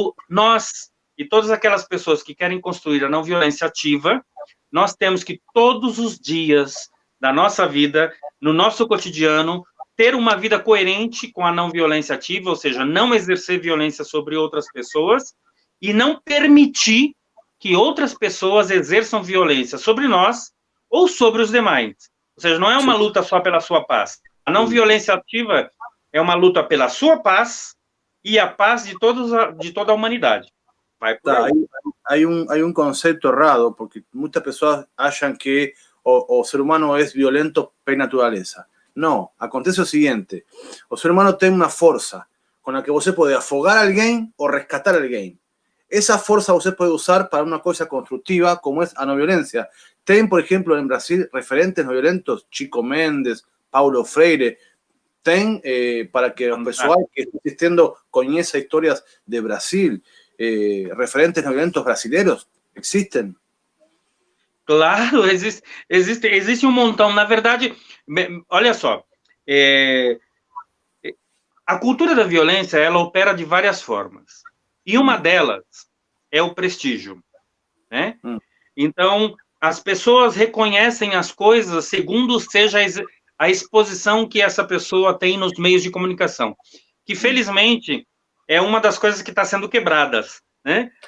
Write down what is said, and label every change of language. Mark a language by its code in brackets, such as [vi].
[pt] nós e todas aquelas pessoas que querem construir a não violência ativa, nós temos que todos os dias da nossa vida, no nosso cotidiano, ter uma vida coerente com a não violência ativa, ou seja, não exercer violência sobre outras pessoas e não permitir que outras pessoas exerçam violência sobre nós ou sobre os demais. Ou seja, não é uma luta só pela sua paz. A não violência ativa é uma luta pela sua paz e a paz de toda a humanidade. [es] Hay un concepto errado, porque muchas personas [pt] acham que o ser humano [es] es violento por naturaleza. No, [pt] acontece [es] lo siguiente. [pt] O ser humano [es] tiene una fuerza con la que [pt] você [es] puede [pt] afogar [es] a alguien o rescatar a alguien. Esa fuerza usted puede usar para una cosa constructiva como es a no violencia. Tienen, por ejemplo, en Brasil referentes no violentos, Chico Mendes, Paulo Freire. Tienen, para que los [pt] pessoal [es] que están asistiendo conozcan historias de Brasil, referentes no violentos brasileños, existen. [pt] Claro, existe um montão. Na verdade, olha só, a cultura da violência, ela opera de várias formas. E uma delas é o prestígio, né? Então, as pessoas reconhecem as coisas segundo seja a exposição que essa pessoa tem nos meios de comunicação, que, felizmente, é uma das coisas que está sendo quebradas, né?